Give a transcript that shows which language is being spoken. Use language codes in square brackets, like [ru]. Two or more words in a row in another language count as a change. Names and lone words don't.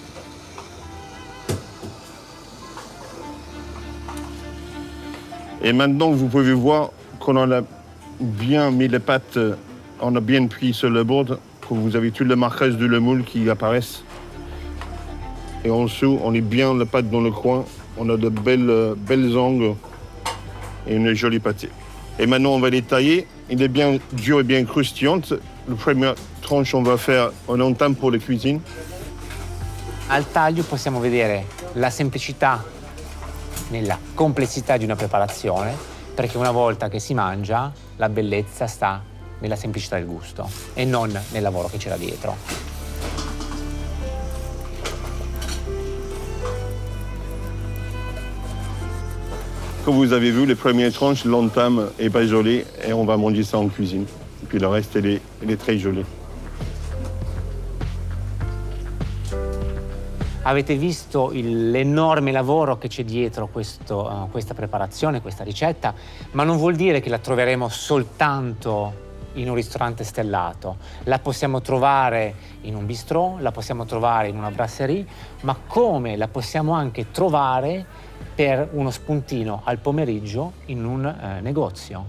[fr] Et maintenant, vous pouvez voir qu'on a bien mis les pâtes, on a bien pris sur le bord, que vous avez tout le marquage de le moule qui apparaissent. Et en dessous, on est bien la pâte dans le coin, on a de belles angles et une jolie pâté. Et maintenant, on va les tailler. Il est bien dur et bien croustillant. La première tranche, on va faire un entame pour la cuisine. [it] Al taglio possiamo vedere la semplicità nella complessità di una preparazione, perché una volta che si mangia, la bellezza sta nella semplicità del gusto e non nel lavoro che c'era dietro. [fr] Comme vous avez vu, les premières tranches, l'entame est pas jolie et on va manger ça en cuisine. Et puis le reste, il est très joli. [it] Avete visto l'enorme lavoro che c'è dietro questa preparazione, questa ricetta, ma non vuol dire che la troveremo soltanto in un ristorante stellato. La possiamo trovare in un bistrò, la possiamo trovare in una brasserie, ma come la possiamo anche trovare per uno spuntino al pomeriggio in un negozio.